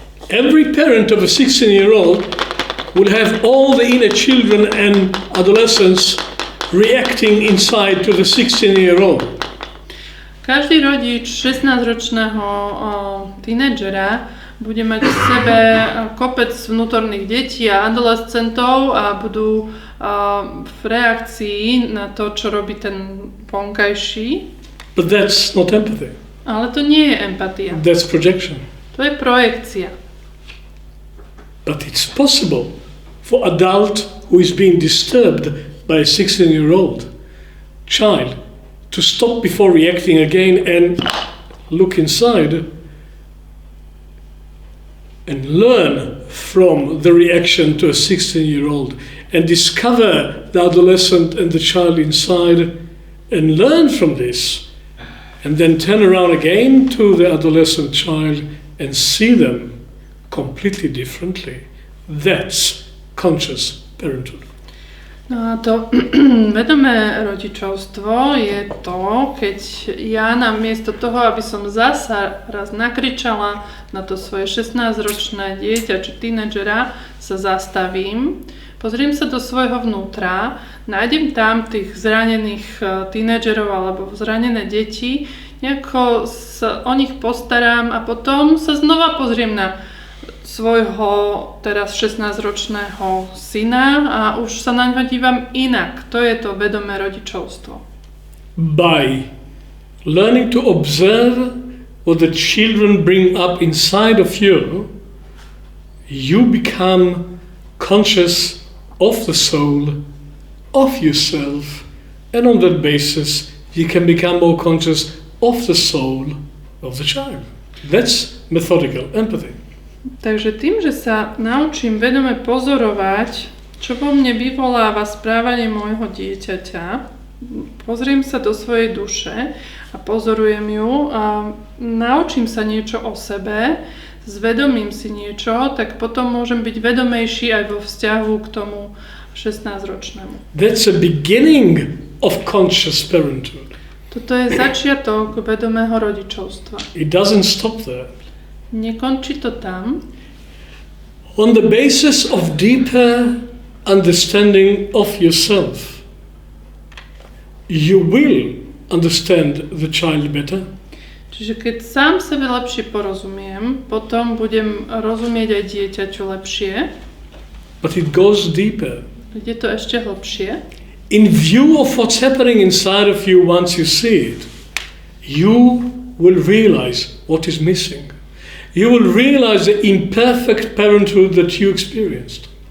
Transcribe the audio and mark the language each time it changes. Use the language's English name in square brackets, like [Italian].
[English] Every parent of a 16-year-old will have all the inner children and adolescents reacting inside to the 16-year-old. [Slovak] Každý rodič 16-ročného tínedžera bude mať v sebe kopec vnútorných detí a adolescentov a budú v reakcii na to, čo robí ten vonkajší. [English] But that's not empathy. [Slovak] Ale to nie je empatia. [English] That's projection. [Slovak] To je projekcia. [English] But it's possible for adult who is being disturbed by a 16-year-old child to stop before reacting again and look inside and learn from the reaction to a 16-year-old and discover the adolescent and the child inside and learn from this and then turn around again to the adolescent child and see them completely differently. That's conscious parenthood. [Slovak] No a to vedomé rodičovstvo je to, keď ja namiesto toho, aby som zasa raz nakričala na to svoje 16-ročné dieťa či tínedžera, sa zastavím, pozriem sa do svojho vnútra, nájdem tam tých zranených tínedžerov alebo zranené deti, nejako sa o nich postaram a potom sa znova pozriem na svojho teraz 16-ročného syna a už sa na ňo dívam inak. To je to vedomé rodičovstvo. [English] By learning to observe what the children bring up inside of you, you become conscious of the soul, of yourself, and on that basis you can become more conscious of the soul of the child. That's methodical empathy. [Slovak] Takže tým, že sa naučím vedome pozorovať, čo vo mne vyvoláva správanie môjho dieťaťa, pozriem sa do svojej duše a pozorujem ju a naučím sa niečo o sebe, zvedomím si niečo, tak potom môžem byť vedomejší aj vo vzťahu k tomu 16-ročnému. [English] That's a beginning of conscious parenthood. [Slovak] Toto je začiatok vedomého rodičovstva. [English] It doesn't stop there. [Slovak] Nekončí to tam. [English] On the basis of deeper understanding of yourself, you will understand the child better. [Slovak] Čiže keď sám sebe lepšie porozumiem, potom budem rozumieť aj dieťaťu lepšie. [English] But it goes deeper. [Slovak] Je to ešte hlbšie. [English] In view of what's happening inside of you once you see it, you will realize what is missing. You will realize the imperfect parenthood that you experienced.